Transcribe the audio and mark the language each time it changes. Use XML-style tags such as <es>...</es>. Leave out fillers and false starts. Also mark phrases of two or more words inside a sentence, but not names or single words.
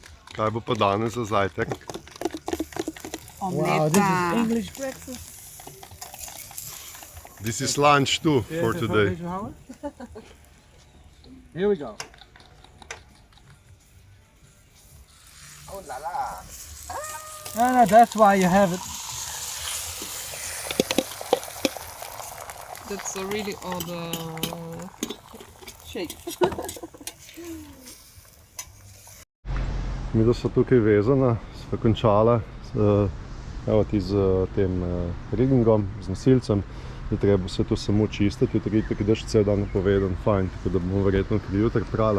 <sl>Kaj bo pa danes za zajtrk?</sl> <en>Wow, this is English breakfast. This is lunch too for today. Here we go. Oh la la. No, that's why you have it. That's a really odd shape.</en> <sl>Mi da so tukaj vezana, sva končala z tem riggingom, z nosilcem. Da treba se to samo čistiti, jutri itak ideš cel dan napovedan, fajn, tako da bomo verjetno tudi jutri prala.</sl>